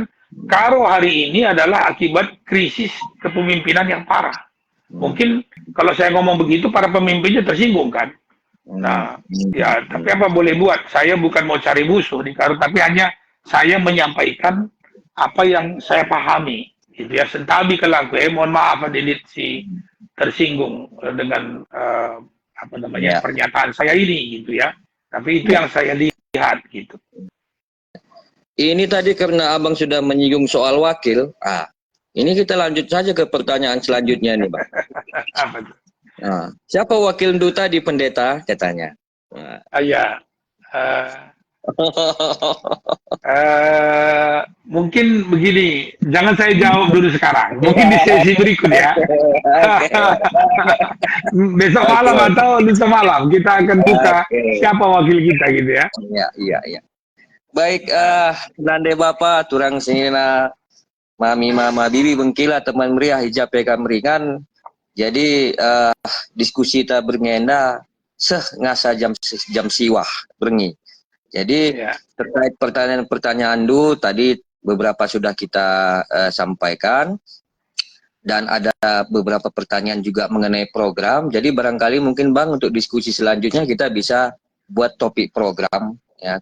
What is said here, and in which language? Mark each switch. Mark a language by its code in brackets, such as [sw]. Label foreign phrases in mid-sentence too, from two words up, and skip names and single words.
[id] Karo hari ini adalah akibat krisis kepemimpinan yang parah. Mungkin kalau saya ngomong begitu, para pemimpinnya tersinggung kan. Nah, ya tapi apa boleh buat? Saya bukan mau cari musuh di Karo, tapi hanya saya menyampaikan apa yang saya pahami. Gitu ya, [btx] sentabi kelaku. [id] Mohon maaf [btx] Adilit si [id] tersinggung dengan apa namanya pernyataan saya ini gitu ya. Tapi itu yang saya lihat gitu. Ini tadi karena Abang sudah menyinggung soal wakil. Ini kita lanjut saja ke pertanyaan selanjutnya nih, Bang. Apa itu? Nah, siapa wakil Ndu tadi, pendeta katanya? Ya. Mungkin begini, jangan saya jawab dulu sekarang. Mungkin di sesi berikut ya. Besok malam atau lusa malam kita akan buka siapa wakil kita gitu ya. Iya. Baik, [btx] Nande Bapak, turang sinina, mami mama bibi bengkila teman meriah hijab peka meringan. [id] Jadi diskusi kita [btx] berngenda ngasa jam siwah berngi. [id] Jadi terkait pertanyaan-pertanyaan dulu tadi beberapa sudah kita sampaikan dan ada beberapa pertanyaan juga mengenai program. Jadi barangkali mungkin Bang untuk diskusi selanjutnya kita bisa buat topik program ya.